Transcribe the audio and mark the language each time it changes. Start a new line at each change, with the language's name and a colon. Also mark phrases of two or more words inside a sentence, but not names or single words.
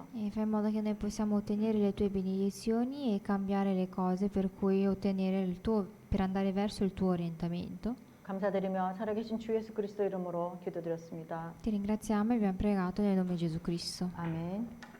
Italian: E fai in modo che noi possiamo ottenere le tue benedizioni e cambiare le cose per cui ottenere per andare verso il tuo orientamento.
Korean: 감사드리며 살아계신 주 예수 그리스도 이름으로 기도드렸습니다.
Italian: Ti ringraziamo e abbiamo pregato nel nome di Gesù Cristo.
Korean: 아멘.